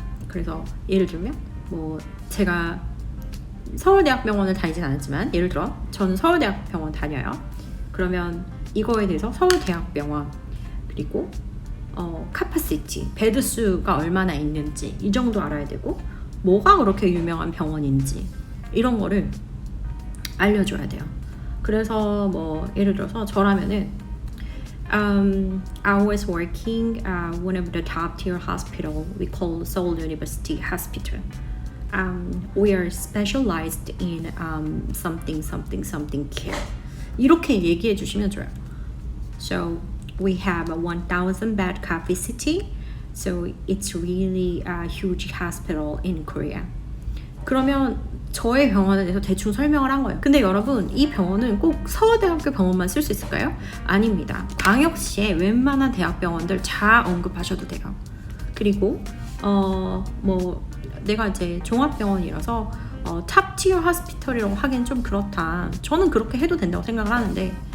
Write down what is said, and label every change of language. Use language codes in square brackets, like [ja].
[ko] 그래서 예를 들면 뭐 제가 서울대학병원을 다니진 않았지만, 예를 들어 저는 서울대학병원 다녀요. 그러면 이거에 대해서 서울대학병원, 그리고 카파시티, 베드 수가 얼마나 있는지 이 정도 알아야 되고, 뭐가 그렇게 유명한 병원인지 이런 거를 알려줘야 돼요. 그래서 뭐 예를 들어서 저라면은 [en] I was working one of the top tier hospital we call Seoul University Hospital. We are specialized in something something something care. [ko] 이렇게 얘기해 주시면 좋아요. [en] So we have a 1,000 bed capacity, so it's really a huge hospital in Korea. [ko] 그러면 저의 병원에 대해서 대충 설명을 한 거예요. 근데 여러분, 이 병원은 꼭 서울대학교 병원만 쓸 수 있을까요? 아닙니다. 광역시의 웬만한 대학병원들 다 언급하셔도 돼요. 그리고 뭐 내가 이제 종합병원이라서 탑티어 호스피털이라고 하기엔 좀 그렇다. 저는 그렇게 해도 된다고 생각을 하는데,